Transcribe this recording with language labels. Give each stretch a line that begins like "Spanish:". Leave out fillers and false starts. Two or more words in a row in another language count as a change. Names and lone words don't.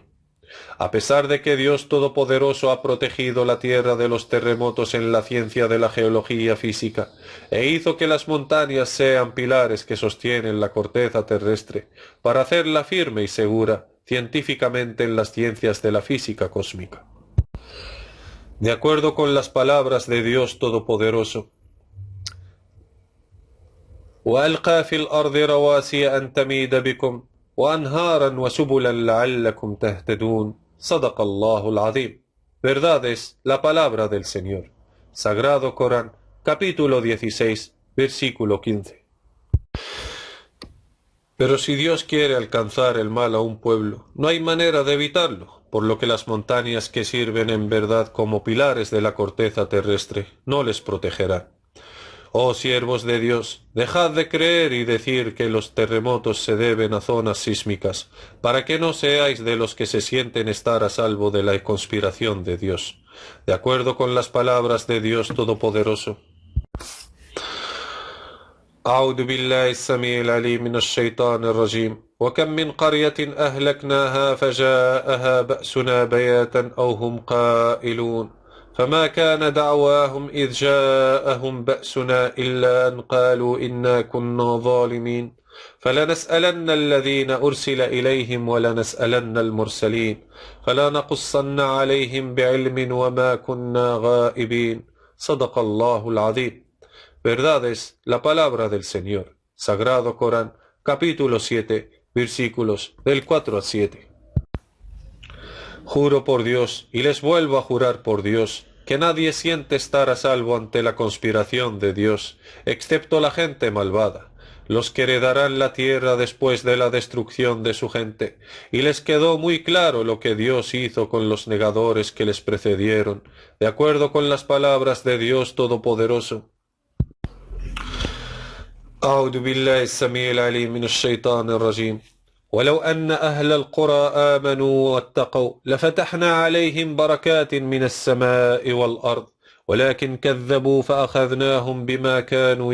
Spanish: A pesar de que Dios Todopoderoso ha protegido la tierra de los terremotos en la ciencia de la geología física, e hizo que las montañas sean pilares que sostienen la corteza terrestre, para hacerla firme y segura científicamente en las ciencias de la física cósmica. De acuerdo con las palabras de Dios Todopoderoso,
Arabic: وَأَلْقَى فِي الْأَرْضِ رَوَاسِيَ أَن تَمِيدَ بِكُمْ وَأَنْهَارًا وَسُبُلًا لَعَلَّكُمْ تَهْتَدُونَ صدق الله العظيم.
Spanish: Verdad es la palabra del Señor. Sagrado Corán, capítulo 16, versículo 15. Pero si Dios quiere alcanzar el mal a un pueblo, no hay manera de evitarlo, por lo que las montañas que sirven en verdad como pilares de la corteza terrestre no les protegerán. Oh siervos de Dios, dejad de creer y decir que los terremotos se deben a zonas sísmicas, para que no seáis de los que se sienten estar a salvo de la conspiración de Dios. De acuerdo con las palabras de Dios Todopoderoso.
Arabic: أعوذ بالله السميع العليم من الشيطان الرجيم وكم من قرية أهلكناها فجاءها بأسنا بياتا أو هم قائلون فما كان دعواهم إذ جاءهم بأسنا إلا أن قالوا إنا كنا ظالمين فلنسألن الذين أرسل إليهم ولنسألن المرسلين فلنقصن عليهم بعلم وما كنا غائبين صدق الله العظيم.
Spanish: Verdad es la palabra del Señor. Sagrado Corán, capítulo 7, versículos del 4 al 7. Juro por Dios, y les vuelvo a jurar por Dios, que nadie siente estar a salvo ante la conspiración de Dios, excepto la gente malvada, los que heredarán la tierra después de la destrucción de su gente, y les quedó muy claro lo que Dios hizo con los negadores que les precedieron, de acuerdo con las palabras de Dios Todopoderoso.
Arabic: أعوذ بالله السميع العليم من الشيطان الرجيم ولو أن أهل القرى آمنوا واتقوا لفتحنا عليهم بركات من السماء والأرض ولكن كذبوا فأخذناهم بما كانوا